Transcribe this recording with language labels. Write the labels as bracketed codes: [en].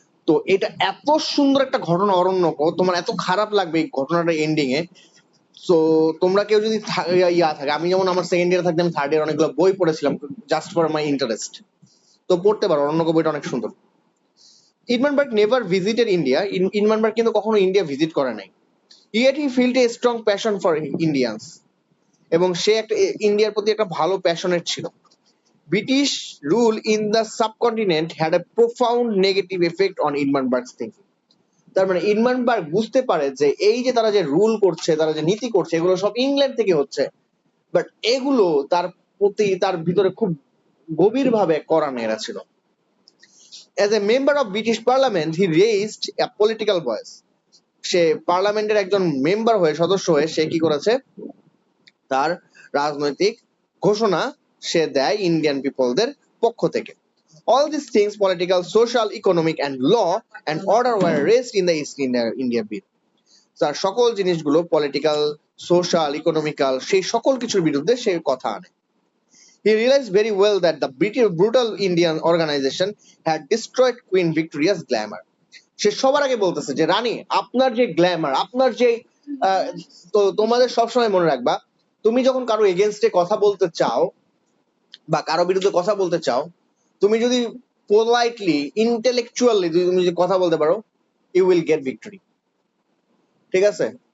[bn] তো এটা এত সুন্দর একটা ঘটনা অরণ্যক, তোমার এত খারাপ লাগবে এই ঘটনাটা এন্ডিং এ। তো তোমরা কেউ যদি থাকে, আমি যেমন আমার সেকেন্ড ইয়ার থাকতে আমি থার্ড ইয়ার অনেকগুলো বই পড়েছিলাম [en] Just for my interest. [bn] তো পড়তে পারো, অরণ্যক বইটা অনেক সুন্দর। [en] Edmund Burke never visited India. [bn] ইডমানবার্গ কিন্তু কখনো ইন্ডিয়া ভিজিট করে নাই। [en] Yet he felt a strong passion for Indians. [bn] এবং সে একটা ইন্ডিয়ার প্রতি একটা ভালো প্যাশনেট ছিল। [en] British rule in the subcontinent had a profound negative effect on Edmund Burke's thinking. [bn] তার মানে ইডমানবার্গ বুঝতে পারে যে এই যে তারা যে রুল করছে, তারা যে নীতি করছে, এগুলো সব ইংল্যান্ড থেকে হচ্ছে, বাট এগুলো তার প্রতি তার ভিতরে খুব গভীরভাবে কড়া নেড়া ছিল। [en] As a member of British Parliament, he raised a political voice. [bn] সে পার্লামেন্টের একজন মেম্বার হয়ে, সদস্য হয়ে সে কি করেছে? তার রাজনৈতিক ঘোষণা সে দেয় ইন্ডিয়ান পিপলদের পক্ষ থেকে। [en] All these things, political, social, economic and law and order were raised in the East India Bill. [bn] তার সকল জিনিসগুলো পলিটিক্যাল, সোশ্যাল, ইকোনমিক্যাল, সেই সকল কিছুর বিরুদ্ধে সে কথা আনে। [en] He realized very well that the British brutal Indian organization had destroyed Queen Victoria's glamour. [bn] সে সবার আগে বলতেছে যে রানী, আপনার যে গ্ল্যামার, আপনার যে তো তোমাদের সবসময় মনে রাখবা, তুমি যখন কারো এগেনস্টে কথা বলতে চাও বা কারো বিরুদ্ধে কথা বলতে চাও, তুমি যদি পোলাইটলি, ইন্টেলেকচুয়ালি তুমি যদি কথা বলতে পারো, [en] You will get victory. [bn] ঠিক আছে?